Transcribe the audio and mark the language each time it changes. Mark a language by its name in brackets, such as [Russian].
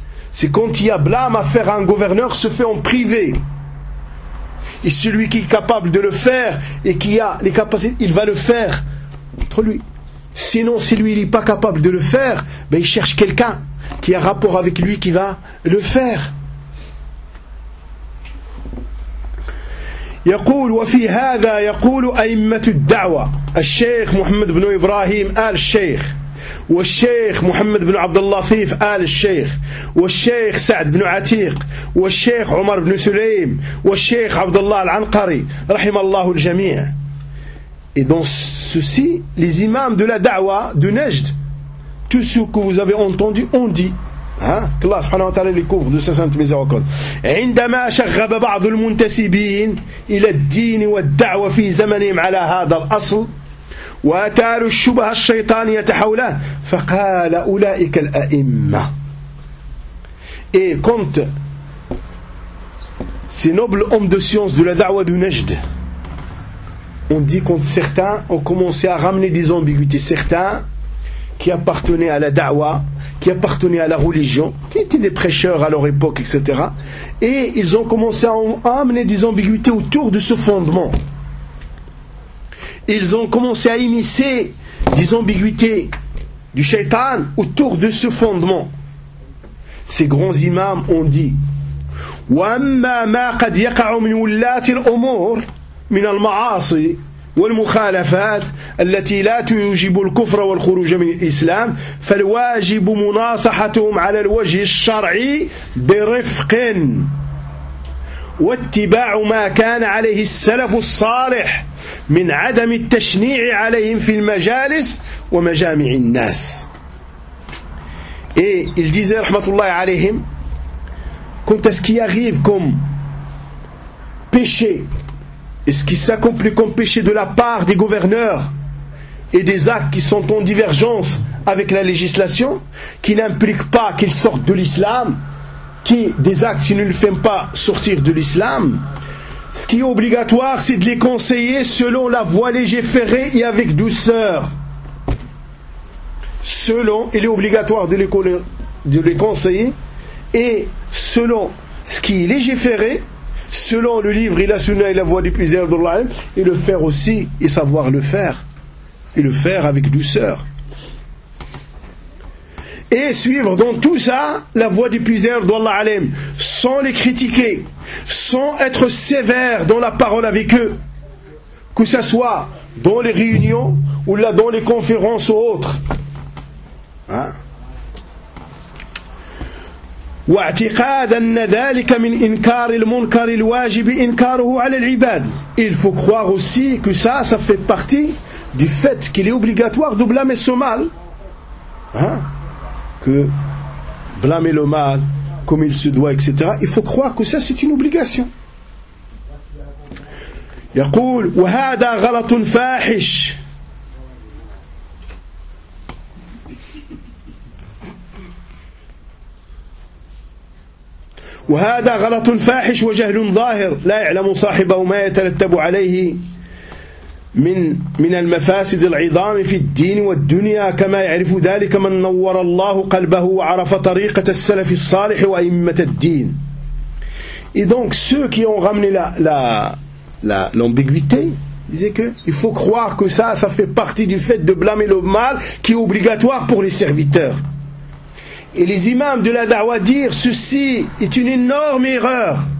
[French] C'est quand il y a blâme à faire à un gouverneur, se fait en privé. Et celui qui est capable de le faire et qui a les capacités, il va le faire entre lui. Sinon, si lui n'est pas capable de le faire, ben il cherche quelqu'un qui a rapport avec lui qui va le faire. [Arabic] يقول وفي هذا يقول أئمة الدعوة الشيخ محمد بن إبراهيم آل الشيخ والشيخ محمد بن عبد اللطيف آل الشيخ والشيخ سعد بن عتيق والشيخ عمر بن سليم والشيخ عبد الله العنقري رحم الله الجميع. [French] Et dans ceci, les imams de la da'wa de Najd, tout ce que vous avez entendu, ont dit. Que Allah subhanahu wa ta'ala les couvre de sa sainte miséricorde. [Arabic] عندما شغب بعض المنتسبين إلى الدين والدعوة في زمنهم على هذا الأصل وأتار الشبه الشيطانية حوله فقال أولئك الأئمة. [French] Et quand ces nobles hommes de science de la da'wa de Najd ont dit, quand certains ont commencé à ramener des ambiguïtés, certains qui appartenaient à la da'wa, qui appartenaient à la religion, qui étaient des prêcheurs à leur époque, etc. Et ils ont commencé à amener des ambiguïtés autour de ce fondement. Ils ont commencé à immiscer des ambiguïtés du shaitan autour de ce fondement. Ces grands imams ont dit [Arabic] « وَأَمَّا مَا قَدْ يَقَعُ مِنْ وُلَّاتِ الْأُمُورِ مِنَ الْمَعَاصِي والمخالفات التي لا توجب الكفر والخروج من الإسلام فالواجب مناصحتهم على الوجه الشرعي برفق واتباع ما كان عليه السلف الصالح من عدم التشنيع عليهم في المجالس ومجامع الناس. إيه الجزء رحمة الله عليهم كنت اسكي اغيبكم بشي. [French] Et ce qui s'accomplit comme péché de la part des gouverneurs et des actes qui sont en divergence avec la législation, qui n'impliquent pas qu'ils sortent de l'islam, qui des actes qui ne le font pas sortir de l'islam, ce qui est obligatoire, c'est de les conseiller selon la voie légiférée et avec douceur. Selon, il est obligatoire de les conseiller, et selon ce qui est légiféré, selon le livre et la sunna et la voie du plaisir d'Allah, et le faire aussi, et savoir le faire, et le faire avec douceur. Et suivre dans tout ça la voie du plaisir d'Allah, sans les critiquer, sans être sévère dans la parole avec eux, que ce soit dans les réunions ou là dans les conférences ou autres. Hein? [Arabic] واعتقاد أن ذلك من إنكار المنكر الواجب إنكاره على العباد. [French] Il faut croire aussi que ça fait partie du fait qu'il est obligatoire de blâmer son mal, hein? Que blâmer le mal comme il se doit, etc. Il faut croire que ça c'est une obligation. [Arabic] يقول وهذا غلط فاحش. وهذا غلط فاحش وجهل ظاهر لا يعلم صاحبه ما يترتب عليه من المفاسد العظام في الدين والدنيا كما يعرف ذلك من نور الله قلبه وعرف طريقة السلف الصالح وأئمة الدين. [French] Et donc ceux qui ont ramené la l'ambiguïté disaient que il faut croire que ça fait partie du fait de blâmer le mal qui est obligatoire pour les serviteurs. Et les imams de la da'wa dire ceci est une énorme erreur.